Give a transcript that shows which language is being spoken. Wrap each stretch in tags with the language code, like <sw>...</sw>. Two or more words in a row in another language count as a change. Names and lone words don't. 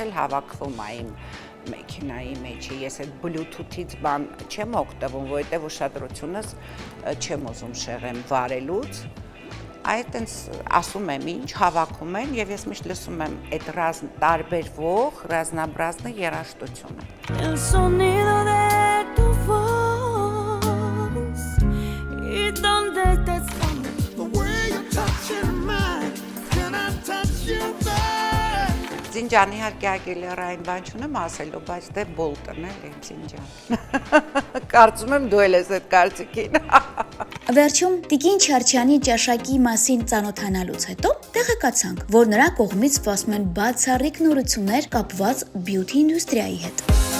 <hy>էլ հավաքվում է իմ մեքենայի մեջ, ես այդ Bluetooth-ից բան չեմ օգտվում, որովհետև ուշադրությունս չեմ ուզում շեղեմ վարելուց, այդտենց ասում եմ ինչ, հավաքում են եւ ես միշտ լսում եմ այդ տարբերվող, ռազմաբրազնը երաժշտությունը։</hy> <es>El sonido de tu voz y donde te escondes,</es> <en>the way you touch your mind, can I touch your mind?</en> <hy>Զինջան իհարկե Ագիլերային բան չունեմ ասելու, բայց դե Բոլտն էլ Զինջան։ Կարծում եմ դու էլ ես այդ կարծիքին։ Վերջում տիկին Չարչյանի ճաշակի մասին ծանոթանալուց հետո տեղեկացանք, որ նրա կողմից սպասում են բացառիկ նորություններ կապված</hy> <en>beauty industry</en> <hy>հետ։</hy>